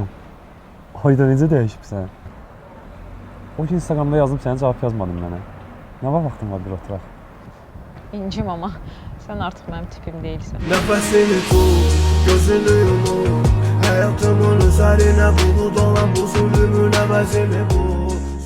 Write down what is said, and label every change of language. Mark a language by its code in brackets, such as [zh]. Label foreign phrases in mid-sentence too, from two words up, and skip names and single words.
[az] Ayda necə dəyişibsən? O gün Instagramda yazdım, sənə cavab yazmadın mənə. Nə vaxtın var bir oturaq? [tr] İncim ama sen artık benim tipim değilsin. Nefesini tut, gözünü yumur. Hayatımın üzerine bulut olan bu zulümün evazini bul.